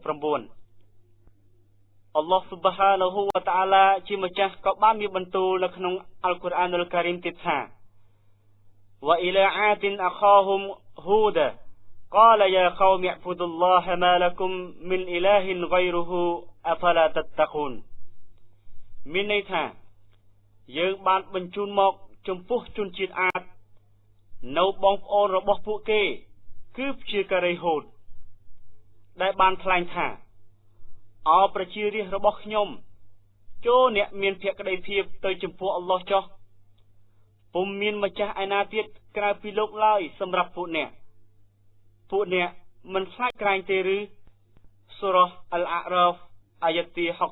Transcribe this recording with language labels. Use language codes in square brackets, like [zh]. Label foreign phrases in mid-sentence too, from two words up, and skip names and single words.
[km] អល់ឡោះស៊ុបហានហ៊ូវតាអាឡាជាម្ចាស់ក៏បានមានបន្ទូលនៅក្នុងអល់កុរអានុលការីមទៀតថា [ar] وإلى عا د أخاهم هودا قال يا قوم اعبدوا الله ما لكم من إله غيره أفلا تتقون [km] មានន័យថា យើងបានបញ្ជូនមកចំពោះជនជាតិអាតនៅបងប្អូនរបស់ពួកគេគឺព្យាការីហូតដែលបានថ្លែងថាអោប្រជារាស្ត្ររបស់ខ្ញុំចូលអ្នកមានភក្ដីភាពទៅចំពោះអល់ឡោះចុះពុំមានម្ចាស់ឯណាទៀតក្រៅពីលោកឡើយសម្រាប់ពួកអ្នកមិនខ្លាចក្រែងទេឬសូរ៉ាអល់អារ៉ាហ្វអាយ៉ាតទី